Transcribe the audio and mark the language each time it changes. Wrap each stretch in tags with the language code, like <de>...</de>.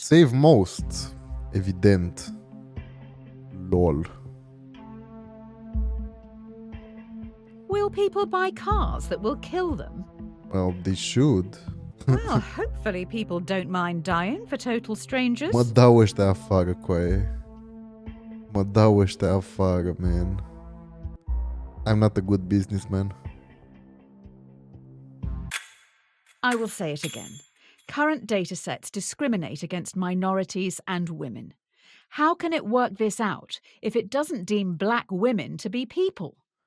<en>Save most. Evident. LOL. Will people buy cars that will kill them? Well, they should. Well, hopefully people don't mind dying for total strangers.</en> <ro>Mă dau ăștia afară, coaie. Mă dau ăștia afară, man.</ro> <en>I'm not a good businessman. I will say it again. Current datasets discriminate against minorities and women. How can it work this out if it doesn't deem black women to be people?</en>